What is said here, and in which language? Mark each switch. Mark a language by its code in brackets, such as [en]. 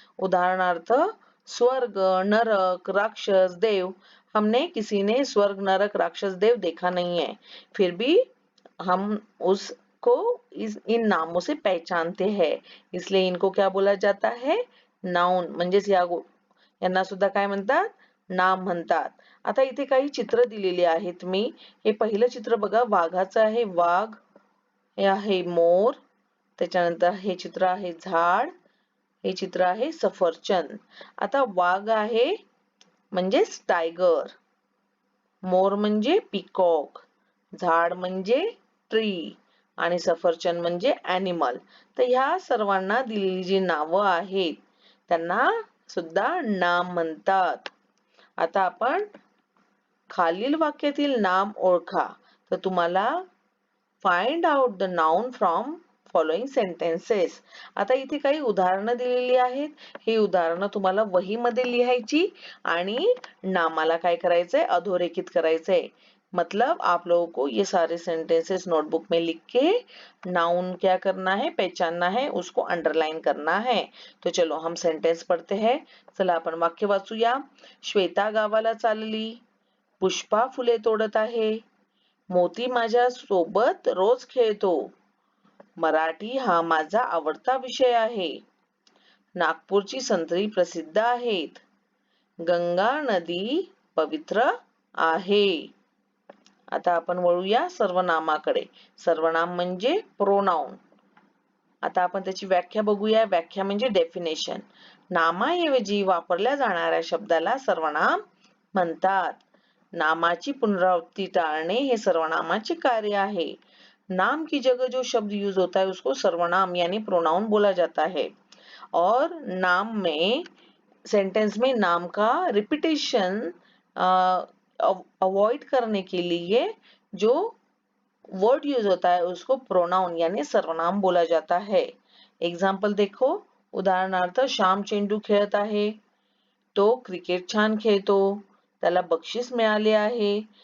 [mr] उदाहरणार्थ स्वर्ग, नरक, राक्षस, देव. [hi] हमने किसी ने स्वर्ग, नरक, राक्षस, देव देखा नहीं है, फिर भी हम उसको इन नामों से पहचानते हैं, इसलिए इनको क्या बोला जाता है, नाउन. [mr] म्हणजेच यांना सुद्धा काय म्हणतात, नाम म्हणतात. आता इथे काही चित्र दिलेली आहेत मी. हे पहिलं चित्र बघा, वाघाचं आहे, वाघ. हे आहे मोर. त्याच्यानंतर हे चित्र आहे झाड. हे चित्र आहे सफरचंद. आता वाघ आहे म्हणजेच टायगर, मोर म्हणजे पिकॉक, झाड म्हणजे ट्री आणि सफरचंद म्हणजे ॲनिमल. तर ह्या सर्वांना दिलेली जी नावं आहेत त्यांना सुद्धा नाम म्हणतात. आता आपण खालील वाक्यातील नाम ओळखा. तर तुम्हाला [en] Find out the noun from following sentences. [mr] आता इथे काही उदाहरणं दिलेली आहेत. ही उदाहरणं तुम्हाला वहीमध्ये लिहायची आणि नामाला काय करायचंय, अधोरेखित करायचंय. [hi] मतलब आप लोगों को ये सारे सेंटेंसेस नोटबुक में लिख के नाउन क्या करना है, पहचानना है, उसको अंडरलाइन करना है. तो चलो हम सेंटेंस पढ़ते हैं. [mr] चला आपण वाक्य वाचूया. श्वेता गावाला चालली, पुष्पा फुले तोडत आहे, मोती माझ्या सोबत रोज खेळतो, मराठी हा माझा आवडता विषय आहे, नागपूरची संत्री प्रसिद्ध आहेत, गंगा नदी पवित्र आहे. आता आपण वळूया सर्वनामाकडे. सर्वनाम म्हणजे प्रोनाउन. आता आपण त्याची व्याख्या बघूया. व्याख्या म्हणजे डेफिनेशन. नामाऐवजी वापरल्या जाणाऱ्या शब्दाला सर्वनाम म्हणतात. नामाची पुनरावृत्ती टाळणे हे सर्वनामाचे कार्य आहे. [hi] नाम की जगह जो शब्द यूज होता है उसको सर्वनाम यानी प्रोनाउन बोला जाता है. और नाम में, सेंटेंस में नाम का रिपीटेशन अवॉइड करने के लिए जो वर्ड यूज होता है उसको प्रोनाउन यानी सर्वनाम बोला जाता है. एग्जाम्पल देखो. [mr] उदाहरणार्थ श्याम चेंडू खेळत आहे, तो क्रिकेट छान खेळतो, त्याला बक्षीस मिळाले आहे.